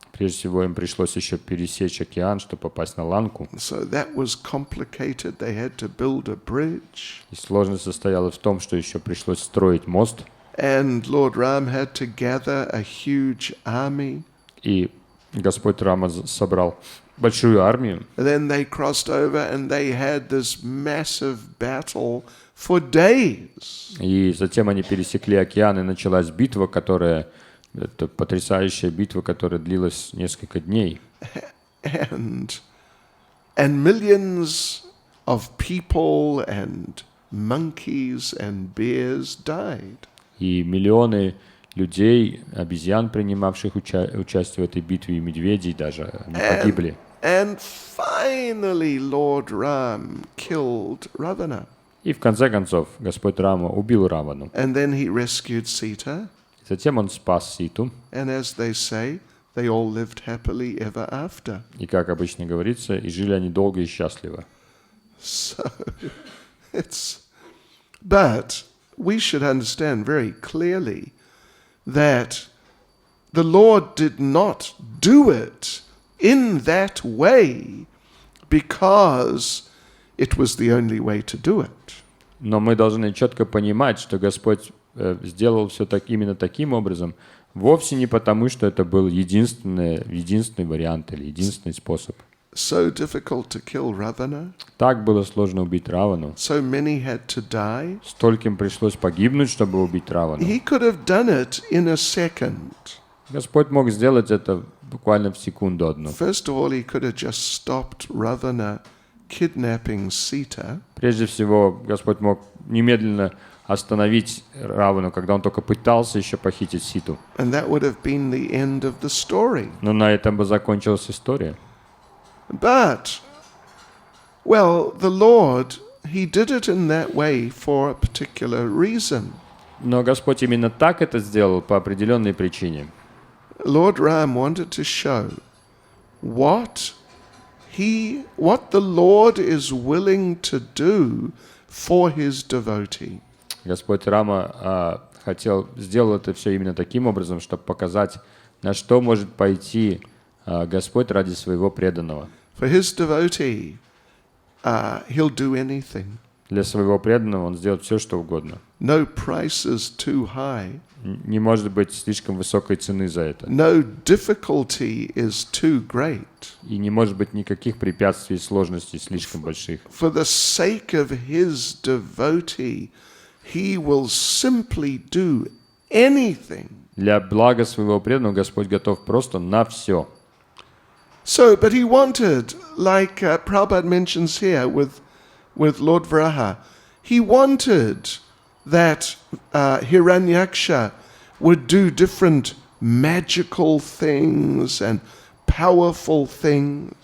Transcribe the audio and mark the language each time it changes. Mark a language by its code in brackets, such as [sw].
[ru] Прежде всего им пришлось еще пересечь океан, чтобы попасть на Ланку. [en] So that was complicated. They had to build a bridge. [ru] И сложность состояла в том, что еще пришлось строить мост. [en] And Lord Ram had to gather a huge army. [ru] И Господь Рама собрал большую армию. [en] And then they crossed over and they had this massive battle for days. [ru] И затем они пересекли океан, и началась битва, это потрясающая битва, которая длилась несколько дней. [en] And millions of people and monkeys and bears died. [ru] И миллионы людей, обезьян, принимавших участие в этой битве, и медведей даже, они погибли. [en] And finally Lord Ram killed Ravana. [ru] И в конце концов Господь Рама убил Равану. [en] And then he rescued Sita. [ru] Затем он спас Ситу. [en] And as they say, they all lived happily ever after. [ru] И, как обычно говорится, и жили они долго и счастливо. [en] So but we should understand very clearly that the Lord did not do it in that way because it was the only way to do it. [ru] Но мы должны четко понимать, что Господь сделал все именно таким образом, вовсе не потому, что это был единственный вариант или единственный способ. [en] So difficult to kill Ravana. [ru] Так было сложно убить Равану. [en] So many had to die. [ru] Стольким пришлось погибнуть, чтобы убить Равану. [en] He could have done it in a second. [ru] Господь мог сделать это буквально в секунду одну. [en] First of all, he could have just stopped Ravana kidnapping Sita. [ru] Прежде всего, Господь мог немедленно остановить Равану, когда он только пытался еще похитить Ситу. [en] And that would have been the end of the story. [ru] Но на этом бы закончилась история. [en] But, the Lord, he did it in that way for a particular reason. [ru] Но Господь именно так это сделал по определенной причине. [en] Lord Ram wanted to show what the Lord is willing to do for his devotee. [ru] Господь Рама сделал это все именно таким образом, чтобы показать, на что может пойти Господь ради своего преданного. [en] For his devotee, he'll do anything. [ru] Для своего преданного он сделает все, что угодно. [en] No price is too high. [ru] Не может быть слишком высокой цены за это. [en] No difficulty is too great. [ru] И не может быть никаких препятствий и сложностей слишком больших. [en] For the sake of his devotee, he will simply do anything. [ru] Для блага своего преданного Господь готов просто на все. [en] So, but he wanted, like Prabhupada mentions here with Lord Varaha, he wanted that Hiranyaksha would do different magical things and powerful things.